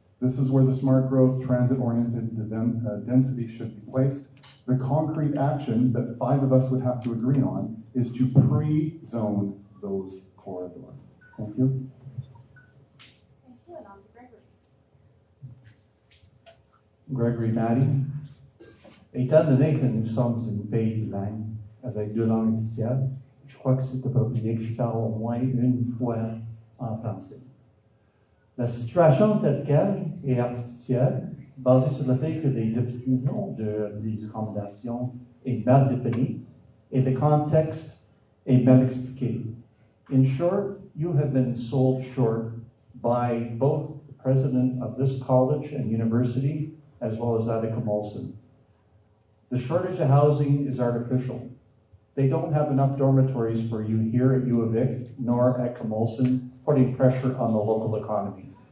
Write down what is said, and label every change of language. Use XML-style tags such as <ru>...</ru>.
<en>This is where the smart growth, transit-oriented density should be placed. The concrete action that 5 of us would have to agree on is to pre-zone those corridors. Thank you. Thank you, and on to Gregory. Gregory Maddy.</en> <fr>Étant donné que nous sommes une pays bilingue avec 2 langues officielles, je crois que c'est approprié que je parle au moins une fois en français. La situation telle qu'elle est artificielle, basée sur le fait que les définitions des recommandations est mal définie et le contexte est mal expliqué.</fr> <en>In short, you have been sold short by both the president of this college and university, as well as that of Molson. The shortage of housing is artificial. They don't have enough dormitories for you here at U of I, nor at Molson, putting pressure on the local economy.</en>